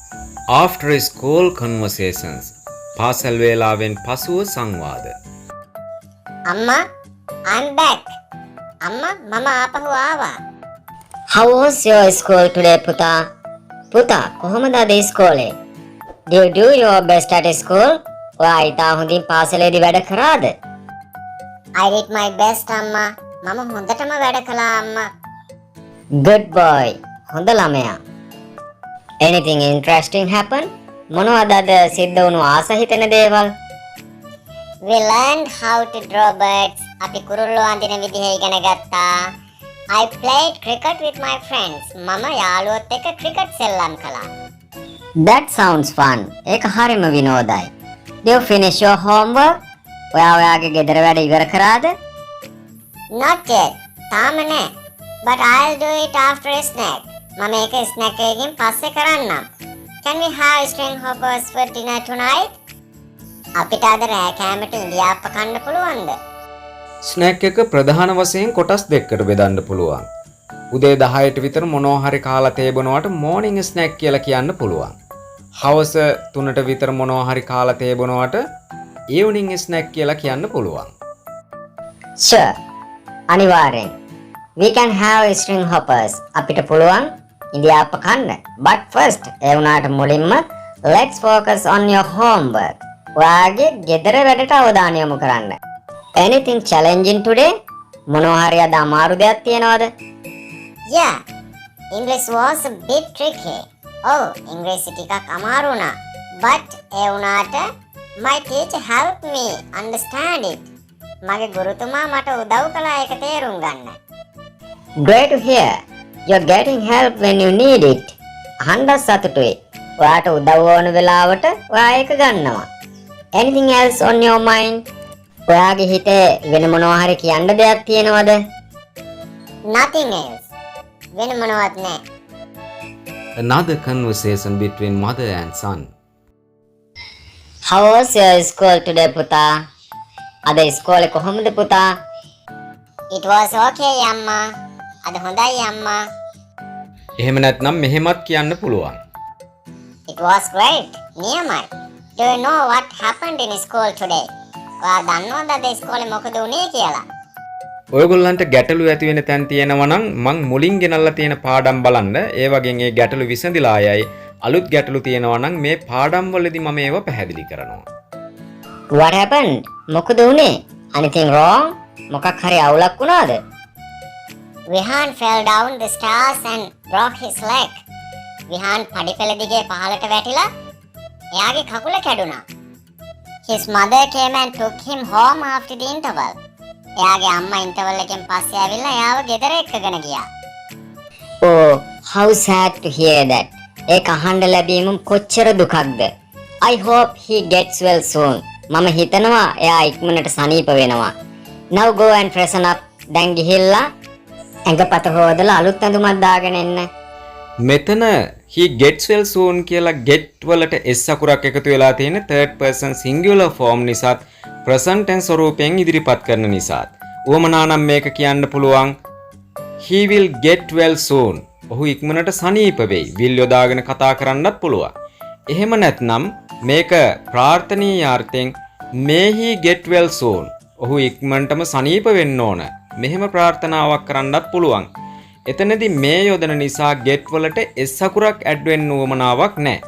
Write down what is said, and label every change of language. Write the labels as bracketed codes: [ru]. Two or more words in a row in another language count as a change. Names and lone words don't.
[en] After school conversations. [si] පාසල් වේලාවෙන් පසුව සංවාද. අම්මා, [en] I'm back. [si] අම්මා, මම ආපහු ආවා. [en] How was your school today, [si] පුතා? පුතා, කොහොමද අද ඉස්කෝලේ? [en] Do you do your best at school? [si] ඔයා ඉතා හොඳින් පාසලේදී වැඩ කරාද? [en] I did my best [si] අම්මා. මම හොඳටම වැඩ කළා අම්මා. [en] Good boy. [si] හොඳ ළමයා. [en] Anything interesting happen? [si] මොනවද අද සිද්ධ වුණු ආස හිතෙන දේවල්? [en] We learned how to draw birds. [si] අපි කුරුල්ලෝ අඳින විදිහ ඉගෙන ගත්තා. [en] I played cricket with my friends. [si] මම යාළුවොත් එක්ක ක්‍රිකට් සෙල්ලම් කළා. [en] That sounds fun. [si] ඒක හරිම විනෝදයි. [en] Do you finish your homework? [si] ඔයා ඔයාගේ ගෙදර වැඩ ඉවර කරාද? [en] Not yet. [si] තාම නෑ. [en] But I'll do it after a snack. [si] මම ඒක ස්නැක් එකකින් පස්සේ කරන්නම්. [en] Can we have string hoppers for dinner tonight? [si] අපිට අද රෑ කෑමට ඉන්දියාප්ප කන්න පුළුවන්ද? ස්නැක් එක ප්‍රධාන වශයෙන් කොටස් දෙකකට බෙදන්න පුළුවන්. උදේ 10ට විතර මොනවා හරි කාලා තේබනවට [en] morning snack [si] කියලා කියන්න පුළුවන්. හවස 3ට විතර මොනවා හරි කාලා තේබනවට [en] evening snack [si] කියලා කියන්න පුළුවන්. [en] Sure. අනිවාර්යෙන්. We can have string hoppers. [si] අපිට පුළුවන් ඉන්දියාප්ප කන්න. [en] But first, [si] ඒ වුණාට මුලින්ම [en] let's focus on your homework. [si] ඔයාගේ ගෙදර වැඩට අවධානය යොමු කරන්න. [en] Anything challenging today? [si] මොනවා හරි අද අමාරු දෙයක් තියෙනවද? [en] Yeah. English was a bit tricky. Oh, [si] ඉංග්‍රීසි ටිකක් අමාරු වුණා. [en] But [si] ඒ වුණාට [en] my teacher helped me understand it. [si] මගේ ගුරුතුමා මට උදව් කළා ඒක තේරුම් ගන්න. [en] Great to hear. You're getting help when you need it. [si] අහන්න සතුටුයි. ඔයාට උදව් ඕන වෙලාවට ඔයා ඒක ගන්නවා. [en] Anything else on your mind? [si] ඔයාගේ හිතේ වෙන මොනවා හරි කියන්න දෙයක් තියෙනවද? [en] Nothing else. [si] වෙන මොනවත් නෑ. [en] Another conversation between mother and son. How was your school today, [si] පුතා? අද ඉස්කෝලේ කොහොමද පුතා? [en] It was okay [si] අම්මා. අද හොඳයි අම්මා. එහෙම නැත්නම් මෙහෙමත් කියන්න පුළුවන්. [en] It was great. නියමයි. Do you know what happened in school today? [si] ඔයා දන්නවද අද ඉස්කෝලේ මොකද වුනේ කියලා? ඔයගොල්ලන්ට ගැටලු ඇති වෙන තැන් තියෙනවා නම් මං මුලින් ගෙනල්ලා තියෙන පාඩම් බලන්න. ඒ වගේම ඒ ගැටලු විසඳලා ආයයි. අලුත් ගැටලු තියෙනවා නම් මේ පාඩම් වලදී මම ඒව පැහැදිලි කරනවා. [en] What happened? [si] මොකද වුනේ? [en] Anything wrong? [si] මොකක් හරි අවුලක් වුණාද? [en] Vihan fell down the stairs and broke his leg. [si] Vihan පඩිපෙළ දිගේ පහළට වැටිලා එයාගේ කකුල කැඩුනා. [en] His mother came and took him home after the interval. [si] එයාගේ අම්මා ඉන්ටර්වල් එකෙන් පස්සේ ඇවිල්ලා එයාව ගෙදර එක්කගෙන ගියා. [en] Oh, how sad to hear that. [si] ඒක අහන්න ලැබීම කොච්චර දුකක්ද. [en] I hope he gets well soon. [si] මම හිතනවා එයා ඉක්මනට සනීප වෙනවා. [en] Now go and freshen up. [si] දැන් ගිහිල්ලා ඇඟපත හොදලා අලුත් ඇඳුමක් දාගෙන එන්න. මෙතන [en] he gets well soon [si] කියලා get වලට s අකුරක් එකතු වෙලා තියෙන [en] third person singular form [si] නිසාත් [en] present tense [si] ස්වරූපයෙන් ඉදිරිපත් කරන නිසාත් උවමනා නම් මේක කියන්න පුළුවන් [en] he will get well soon. [si] ඔහු ඉක්මනට සනීප වෙයි. will යොදාගෙන කතා කරන්නත් පුළුවන්. එහෙම නැත්නම් මේක ප්‍රාර්ථනීය අර්ථයෙන් [en] may he get well soon. [si] ඔහු ඉක්මනටම සනීප වෙන්න ඕන. මෙහෙම ප්‍රාර්ථනාවක් කරන්නත් පුළුවන්. එතනදී මේ යොදන නිසා get වලට s අකුරක් ඇඩ් වෙන්න උවමනාවක් නැහැ.